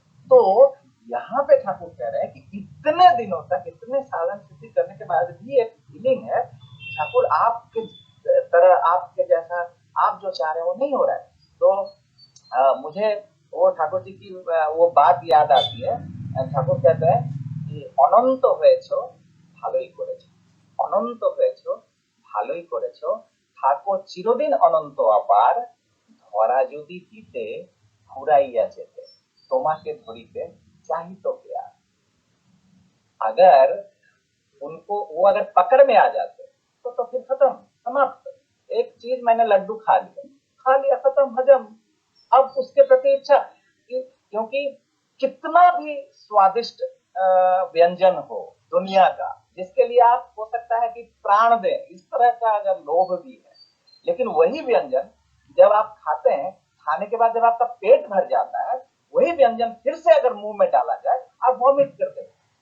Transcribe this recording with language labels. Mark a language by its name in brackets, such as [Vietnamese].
[Hindi] तो यहाँ पे ठाकुर कह रहे हैं कि इतने दिनों तक इतने साधन सिद्धि करने के बाद भी एक फीलिंग है ठाकुर आपके तरह आपके जैसा आप जो चाह रहे हैं वो नहीं हो रहा है। तो मुझे वो ठाकुर जी की वो बात याद आती है। ठाकुर कहते हैं कि [Bangla] অনন্ত হয়েছো ভালোই করেছো, অনন্ত হয়েছো ভালোই করেছো, থাকো চিরদিন অনন্ত অপার, ধরা যদি দিতে ফুরাইয়া যেতে, তোমাকে ধরিতে [Hindi] चाहिए क्या। अगर उनको वो अगर पकड़ में आ जाते तो फिर खत्म, समाप्त। एक चीज मैंने लड्डू खा लिया खत्म, हजम। अब उसके प्रति इच्छा, क्योंकि कितना भी स्वादिष्ट व्यंजन हो दुनिया का जिसके लिए आप हो सकता है कि प्राण दें, इस तरह का अगर लोभ भी है, लेकिन वही व्यंजन जब आप खाते हैं, खाने के बाद जब आपका पेट भर जाता है, वही व्यंजन फिर से अगर मुंह में डाला जाए आप वॉमिट करते हैं।